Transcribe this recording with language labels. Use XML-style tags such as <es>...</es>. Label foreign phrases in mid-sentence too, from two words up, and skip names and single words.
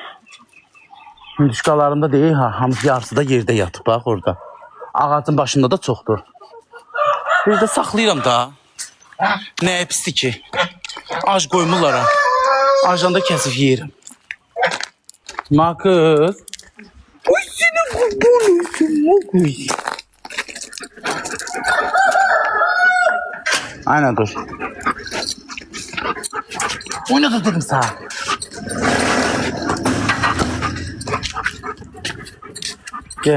<az>Hindişkalarımda deyil, hamısı yarısı da yerdə yatıb, bax orada. Ağacın başında da çoxdur. Bir də saxlayıram da. Nəyə pisdir ki? Ac qoymurlar ha. Acanda kəsib yeyirəm. Makız.</az> <tr>Uy, seni kurban olsun, Makız. Aynen dur. Oynadı dedim sana. Gel.</tr>